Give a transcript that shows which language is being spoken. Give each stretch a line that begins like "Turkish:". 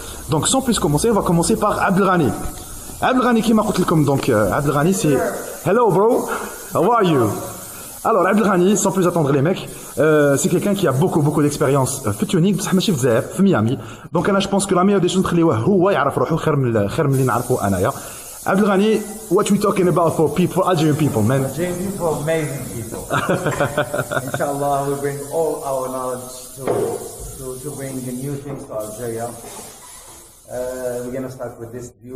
French: Donc, sans plus commencer, on va commencer par Abdelghani. Abdelghani qui m'a dit comme donc Abdelghani c'est
English: hello bro, how are you?
French: Alors Abdelghani, sans plus attendre les mecs, c'est quelqu'un qui a beaucoup d'expérience
Arabic: في tuning بصح ماشي بزاف في ميامي. Donc انا
French: je pense que la meilleure des choses
Arabic: نخليوه هو يعرف روحه خير من اللي نعرفه انايا.
English: Abdelghani, what we talking about for Algerian people, man? Algerian people, amazing people. Inshallah, we bring all our knowledge to bring the new things to Algeria. We're gonna start with this